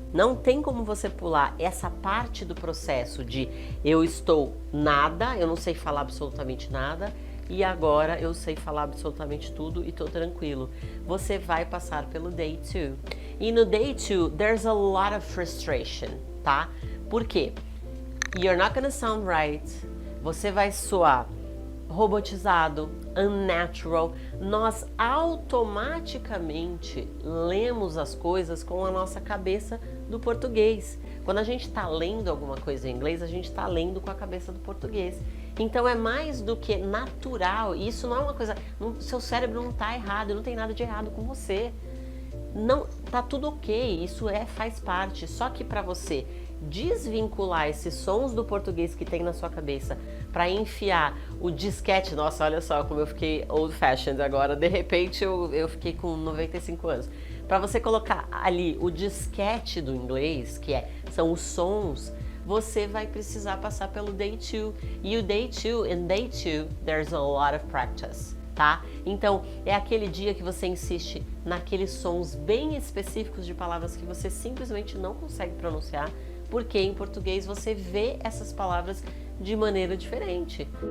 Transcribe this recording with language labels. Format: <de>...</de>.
<pt>Não tem como você pular essa parte do processo de eu estou nada, eu não sei falar absolutamente nada e agora eu sei falar absolutamente tudo e tô tranquilo. Você vai passar pelo day 2. E no</pt> <en>day 2, there's a lot of frustration,</en> <pt>tá? Por quê?</pt> <en>You're not gonna sound right.</en> <pt>Você vai soar robotizado, unnatural. Nós automaticamente lemos as coisas com a nossa cabeça do português. Quando a gente está lendo alguma coisa em inglês, a gente está lendo com a cabeça do português. Então é mais do que natural. E isso não é uma coisa... seu cérebro não está errado, não tem nada de errado com você. Não, tá tudo ok, isso faz parte. Só que para você desvincular esses sons do português que tem na sua cabeça para enfiar o disquete, nossa, olha só como eu fiquei old fashioned agora, de repente eu fiquei com 95 anos. Para você colocar ali o disquete do inglês, são os sons, você vai precisar passar pelo day 2. E o</pt> <en>day 2, in day 2, there's a lot of practice.</en> <pt>Tá? Então, é aquele dia que você insiste naqueles sons bem específicos de palavras que você simplesmente não consegue pronunciar, porque em português você vê essas palavras de maneira diferente.</pt>